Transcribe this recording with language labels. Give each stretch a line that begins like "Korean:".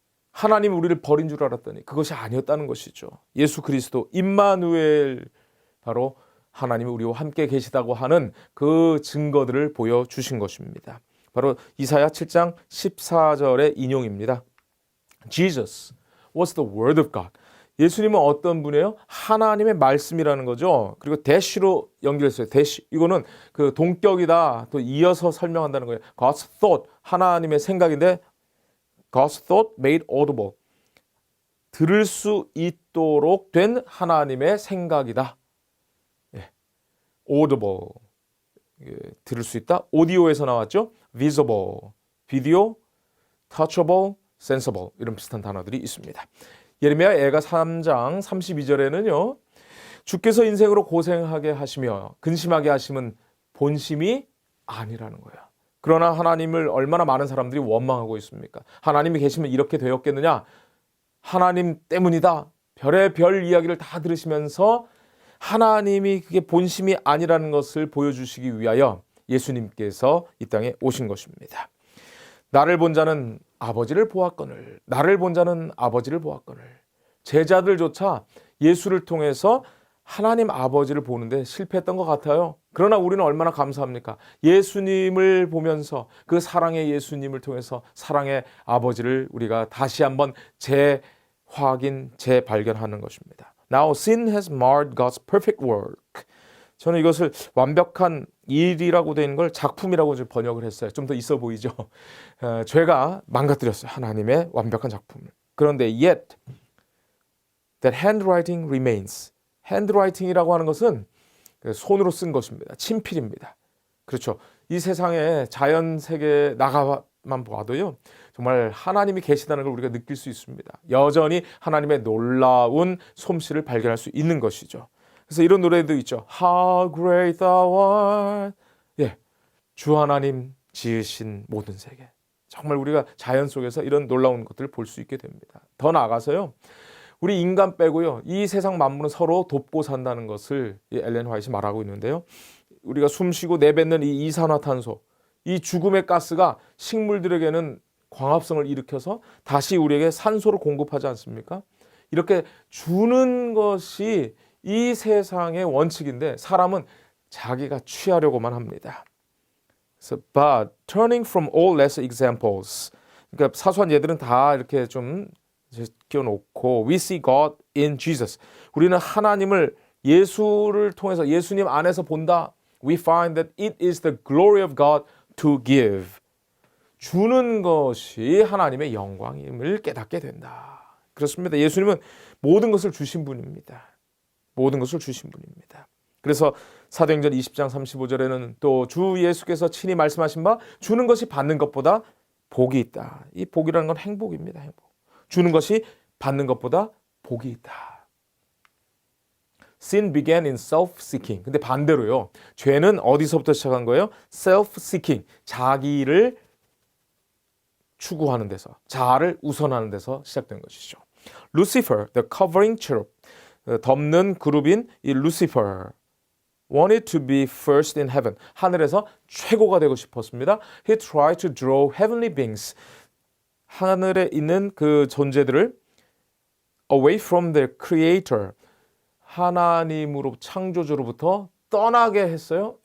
Korean: 하나님 우리를 버린 줄 알았더니 그것이 아니었다는 것이죠. 예수 그리스도 임마누엘, 바로 하나님이 우리와 함께 계시다고 하는 그 증거들을 보여주신 것입니다. 바로 이사야 7장 14절의 인용입니다.
English: Jesus was the word of God.
Korean: 예수님은 어떤 분이에요? 하나님의 말씀이라는 거죠. 그리고 대시로 연결했어요. 대시. 이거는 그 동격이다. 또 이어서 설명한다는 거예요.
English: God's thought.
Korean: 하나님의 생각인데
English: God's thought made audible.
Korean: 들을 수 있도록 된 하나님의 생각이다. audible. 들을 수 있다. 오디오에서 나왔죠. visible. 비디오, touchable, sensible. 이런 비슷한 단어들이 있습니다. 예레미야 애가 3장 32절에는요. 주께서 인생으로 고생하게 하시며 근심하게 하심은 본심이 아니라는 거예요. 그러나 하나님을 얼마나 많은 사람들이 원망하고 있습니까? 하나님이 계시면 이렇게 되었겠느냐? 하나님 때문이다. 별의 별 이야기를 다 들으시면서 하나님이 그게 본심이 아니라는 것을 보여주시기 위하여 예수님께서 이 땅에 오신 것입니다. 나를 본 자는 아버지를 보았거늘, 나를 본 자는 아버지를 보았거늘. 제자들조차 예수를 통해서 하나님 아버지를 보는데 실패했던 것 같아요. 그러나 우리는 얼마나 감사합니까? 예수님을 보면서 그 사랑의 예수님을 통해서 사랑의 아버지를 우리가 다시 한번 재확인, 재발견하는 것입니다.
English: Now sin has marred God's perfect work.
Korean: 저는 이것을 완벽한 일이라고 되는 걸 작품이라고 번역을 했어요. 좀 더 있어 보이죠? 죄가 망가뜨렸어요. 하나님의 완벽한 작품을. 그런데
English: yet that handwriting remains.
Korean: handwriting이라고 하는 것은 손으로 쓴 것입니다. 친필입니다. 그렇죠. 이 세상에 자연 세계에 나가만 봐도요. 정말 하나님이 계시다는 걸 우리가 느낄 수 있습니다. 여전히 하나님의 놀라운 솜씨를 발견할 수 있는 것이죠. 그래서 이런 노래도 있죠.
English: How great thou art.
Korean: 예, 주 하나님 지으신 모든 세계. 정말 우리가 자연 속에서 이런 놀라운 것들을 볼 수 있게 됩니다. 더 나아가서요. 우리 인간 빼고요. 이 세상 만물은 서로 돕고 산다는 것을 엘렌 화이트가 말하고 있는데요. 우리가 숨쉬고 내뱉는 이 이산화탄소, 이 죽음의 가스가 식물들에게는 광합성을 일으켜서 다시 우리에게 산소를 공급하지 않습니까? 이렇게 주는 것이 이 세상의 원칙인데 사람은 자기가 취하려고만 합니다.
English: So, but turning from all lesser examples,
Korean: 그러니까 사소한 예들은 다 이렇게 좀 끼워놓고
English: we see God in Jesus.
Korean: 우리는 하나님을 예수를 통해서 예수님 안에서 본다.
English: We find that it is the glory of God to give.
Korean: 주는 것이 하나님의 영광임을 깨닫게 된다. 그렇습니다. 예수님은 모든 것을 주신 분입니다. 모든 것을 주신 분입니다. 그래서 사도행전 20장 35절에는 또 주 예수께서 친히 말씀하신 바 주는 것이 받는 것보다 복이 있다. 이 복이라는 건 행복입니다. 행복. 주는 것이 받는 것보다 복이 있다.
English: Sin began in self-seeking.
Korean: 근데 반대로요. 죄는 어디서부터 시작한 거예요?
English: self-seeking.
Korean: 자기를 추구하는 데서, 자아를 우선하는 데서 시작된 것이죠.
English: Lucifer, the covering cherub.
Korean: 덮는 그룹인 이
English: Lucifer wanted to be first in heaven.
Korean: 하늘에서 최고가 되고 싶었습니다.
English: He tried to draw heavenly beings.
Korean: 하늘에 있는 그 존재들을
English: away from their creator.
Korean: 하나님으로 창조주로부터 떠나게 했어요.